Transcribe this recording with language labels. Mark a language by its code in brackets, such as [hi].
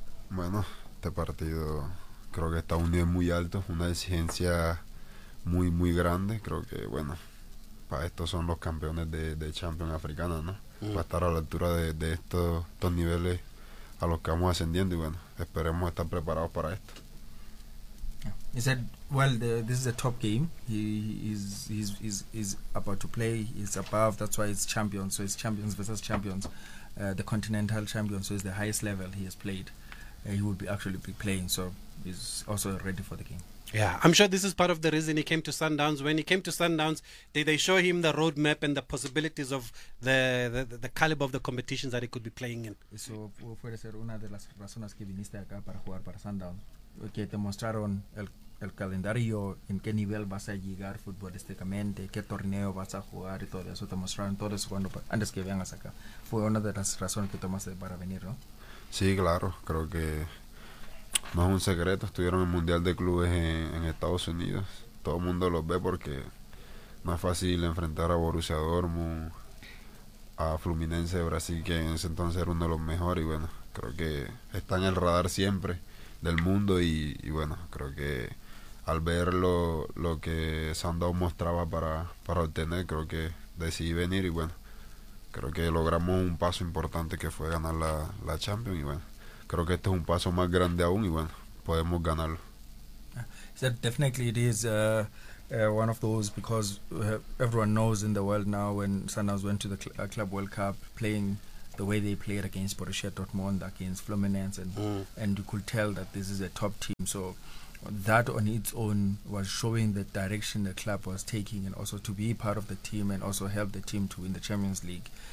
[es] Bueno, este partido creo que está a un nivel muy alto, una exigencia muy muy grande. Creo que, bueno, para estos son los campeones de Champions Africana, ¿no? Para estar a la altura de estos niveles a los que vamos ascendiendo, y bueno, esperemos estar preparados para esto. [en] He said, "Well, this is a top game. He's about to play. He's above. That's why it's champions. So it's champions versus champions. The continental champion. So it's the highest level he has played. He would be actually be playing. So he's also ready for the game." Yeah, I'm sure this is part of the reason he came to Sundowns. When he came to Sundowns, they show him the roadmap and the possibilities of the caliber of the competitions that he could be playing in. [es] Eso puede ser una de las razones que viniste acá para jugar para Sundowns. Que te mostraron el calendario, en qué nivel vas a llegar futbolísticamente, qué torneo vas a jugar y todo eso. Te mostraron todo eso cuando, antes que vengas acá. Fue una de las razones que tomaste para venir, ¿no? Sí, claro. Creo que no es un secreto. Estuvieron en el Mundial de Clubes en Estados Unidos. Todo el mundo los ve porque no es fácil enfrentar a Borussia Dortmund, a Fluminense de Brasil, que en ese entonces era uno de los mejores. Y bueno, creo que está en el radar siempre del mundo, y bueno, creo que al ver lo que Sandow mostraba para obtener, creo que decidí venir, y bueno, creo que logramos un paso importante, que fue ganar la Champions, y bueno, creo que este es un paso más grande aún, y bueno, podemos ganarlo. [en] So definitely it is one of those, because everyone knows in the world now, when Sandow went to the Club World Cup playing the way they played against Borussia Dortmund, against Fluminense, and you could tell that this is a top team. So that on its own was showing the direction the club was taking, and also to be part of the team and also help the team to win the Champions League.